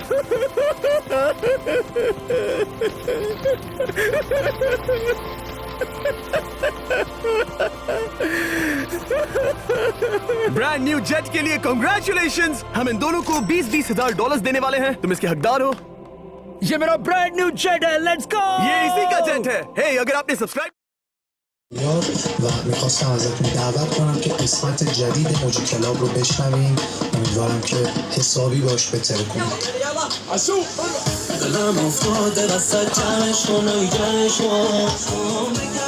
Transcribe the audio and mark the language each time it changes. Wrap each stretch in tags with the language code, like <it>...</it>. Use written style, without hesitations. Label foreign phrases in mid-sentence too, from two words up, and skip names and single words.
<en>brand new jet</en> <hi>के लिए कांग्रेचुलेशंस। हम इन दोनों को 20-20 हजार डॉलर्स देने वाले हैं। तुम इसके हकदार हो। ये मेरा</hi> <en>brand new jet</en> <hi>है,</hi> <en>let's go.</en> <hi>ये इसी का जेट है। हे, अगर आपने सब्सक्राइब</hi> <fa>و میخواستم ازتون دعوت کنم که قسمت جدید موجی کلاب رو بشنوین. امیدوارم که حسابی باش بهتر کنید. دلم افتاده وسط جمعش کنم</fa>